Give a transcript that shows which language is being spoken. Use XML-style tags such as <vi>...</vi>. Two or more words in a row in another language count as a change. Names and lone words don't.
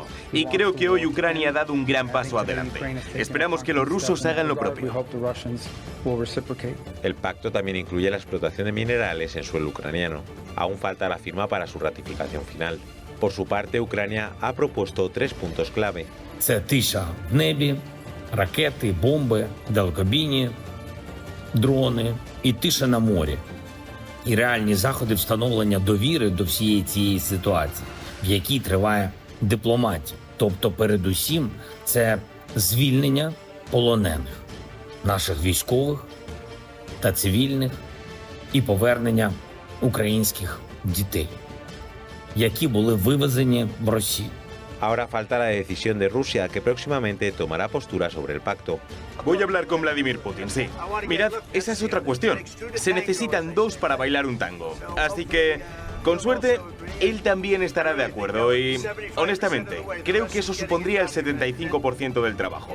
<es>Y creo que hoy Ucrania ha dado un gran paso adelante. Esperamos que los rusos hagan lo propio. El pacto también incluye la explotación de minerales en suelo ucraniano. Aún falta la firma para su ratificación final. Por su parte, Ucrania ha propuesto 3 puntos clave.</es> <uk>Це тиша в небі, ракети, бомби, далекобійні, дрони і тиша на морі. І реальні заходи встановлення довіри до всієї цієї ситуації, в якій триває дипломатія. Тобто, передусім, це звільнення полонених, наших військових та цивільних, і повернення українських дітей, які були вивезені в Росію.</uk> <es>Ahora falta la decisión de Rusia, que próximamente tomará postura sobre el pacto. Voy a hablar con Vladimir Putin, sí. Mirad, esa es otra cuestión. Se necesitan 2 para bailar un tango. Así que, con suerte, él también estará de acuerdo y, honestamente, creo que eso supondría el 75% del trabajo.</es>